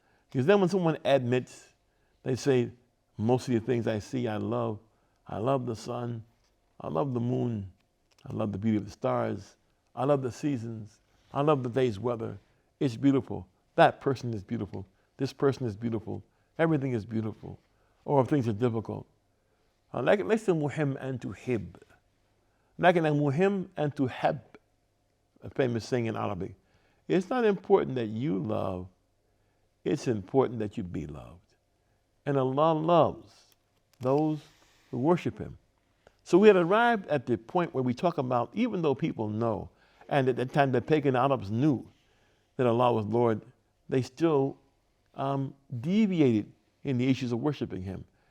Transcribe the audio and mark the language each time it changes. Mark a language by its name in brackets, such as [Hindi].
[English] Because then when someone admits, they say, most of the things I see, I love. I love the sun. I love the moon. I love the beauty of the stars. I love the seasons. I love the day's weather. It's beautiful. That person is beautiful. This person is beautiful. Everything is beautiful. Or if things are difficult. [Arabic] لكن ليس مهم أن تحب لكن المهم أن تحب, [English] a famous saying in Arabic. It's not important that you love, it's important that you be loved. And Allah loves those who worship Him. So we had arrived at the point where we talk about, even though people know, and at that time the pagan Arabs knew that Allah was Lord, they still deviated in the issues of worshiping Him.